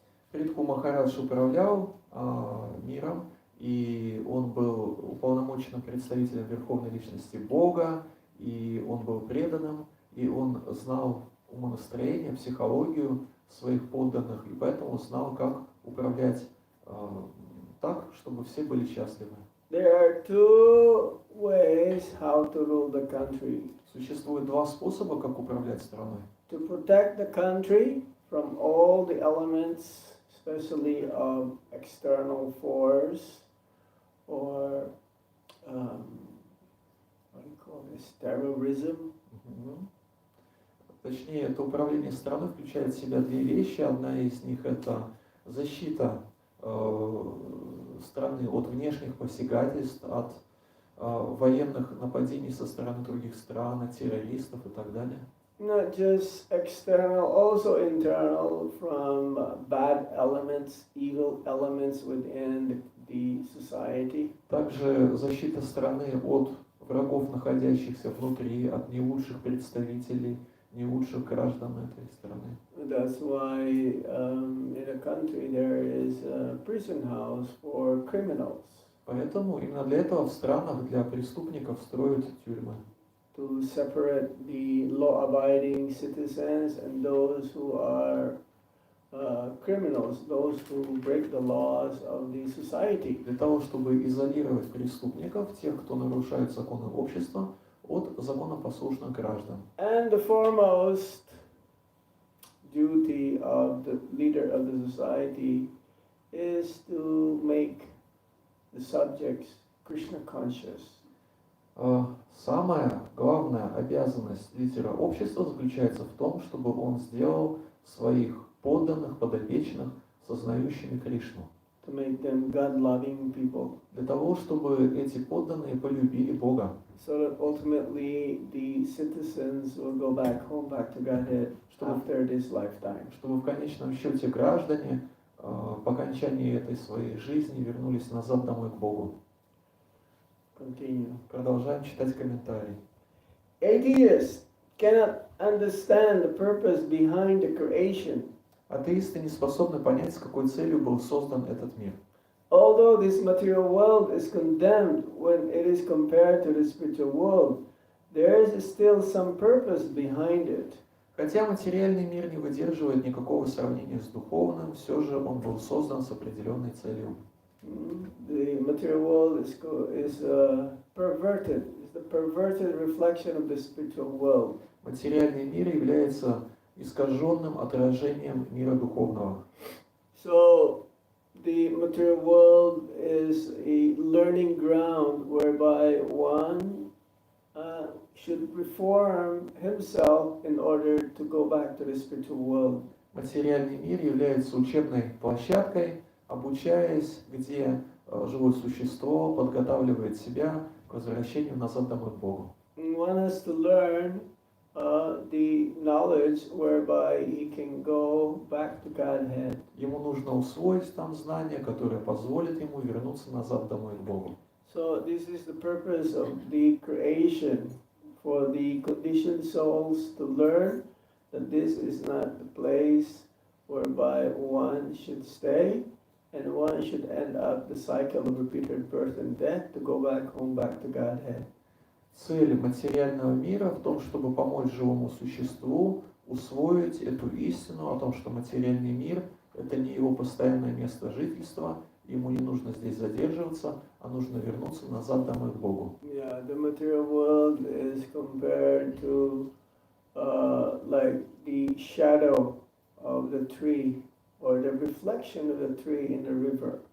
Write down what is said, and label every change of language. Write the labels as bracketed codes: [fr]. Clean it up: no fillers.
[ru] Притху Махарадж управлял миром, и он был уполномоченным представителем Верховной Личности Бога, и он был преданным, и он знал умонастроение, психологию своих подданных, и поэтому знал, как управлять так, чтобы все были счастливы. [en] There are two ways how to rule the country. [ru] Существует два способа, как управлять страной. [en] To protect the country from all the elements, especially of external force or what do you call this, terrorism. [ru] Точнее, это управление страной включает в себя две вещи. Одна из них это защита страны от внешних посягательств, от военных нападений со стороны других стран, от террористов и так далее. [en] Not just external, also internal, from bad elements, evil elements within the society. [ru] Также защита страны от врагов, находящихся внутри, от не лучших представителей, не лучших граждан этой страны. [en] That's why in a country there is a prison house for criminals. [ru] Поэтому именно для этого в странах для преступников строят тюрьмы. [en] To separate the law-abiding citizens and those who are criminals, those who break the laws of the society. [ru] Для того, чтобы изолировать преступников, тех, кто нарушает законы общества, от законопослушных граждан. [en] And the foremost duty of the leader of the society is to make the subjects Krishna conscious. [ru] Самая главная обязанность лидера общества заключается в том, чтобы он сделал своих подданных, подопечных, сознающими Кришну. [en] To make them God-loving people. [ru] Для того, чтобы эти подданные полюбили Бога. [en] So that ultimately the citizens will go back home, back to Godhead after this lifetime. [ru] Чтобы в конечном счете граждане по окончании этой своей жизни вернулись назад домой к Богу. [en] Continue. [ru] Продолжаем читать комментарии. [en] Atheists cannot understand the purpose behind the creation. [ru] Атеисты не способны понять, с какой целью был создан этот мир. [en] Although this material world is condemned when it is compared to the spiritual world, there is still some purpose behind it. [ru] Хотя материальный мир не выдерживает никакого сравнения с духовным, все же он был создан с определенной целью. [en] The material world is perverted. It's the perverted reflection of the spiritual world. [ru] Материальный мир является искаженным отражением мира духовного. [en] So the material world is a learning ground whereby one should reform himself in order to go back to the spiritual world. [ru] Материальный мир является учебной площадкой, обучаясь, где живое существо подготавливает себя к возвращению назад домой к Богу. [en] One has to learn the knowledge whereby he can go back to Godhead. [ru] Ему нужно усвоить там знания, которые позволят ему вернуться назад домой к Богу. [en] So this is the purpose of the creation, for the conditioned souls to learn that this is not the place whereby one should stay, and one should end up the cycle of repeated birth and death to go back home, back to Godhead. [ru] Цель материального мира в том, чтобы помочь живому существу усвоить эту истину о том, что материальный мир – это не его постоянное место жительства, ему не нужно здесь задерживаться, а нужно вернуться назад домой к Богу. [en] Yeah, the material world is compared to like the shadow of the tree or the reflection of the tree in the river.